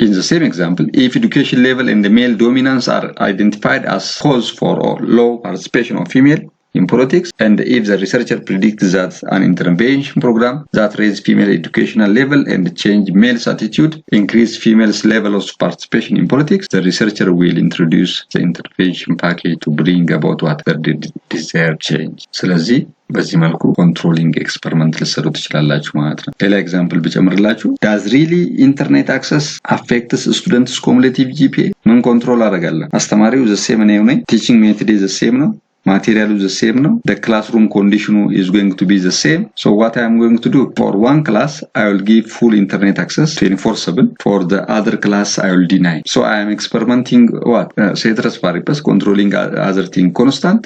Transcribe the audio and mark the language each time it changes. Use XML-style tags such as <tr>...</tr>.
<en>In the same example, if education level and the male dominance are identified as cause for low participation of female in politics, and if the researcher predicts that an intervention program that raises female educational level and change male's attitude increase female's level of participation in politics, the researcher will introduce the intervention package to bring about whatever the desired change.</en> <am>ስለዚህ በዚህ መልኩ ኮንትሮሊንግ ኤክስፐሪመንት ልትሰሩ ትችላላችሁ ማለት ነው። ሌላ ኤግዛምፕል ብጨምርላችሁ</am> <en>does really internet access affects students cumulative GPA?</en> <am>ምን ኮንትሮል አደርጋለሁ?</am> <en>አስተማሪው the same ነው፣ teaching method is the same ነው፣ material is the same no, the classroom condition is going to be the same. So what I am going to do for one class I will give full internet access 24/7, for the other class I will deny. So I am experimenting what ceteris paribus controlling other thing constant.</en>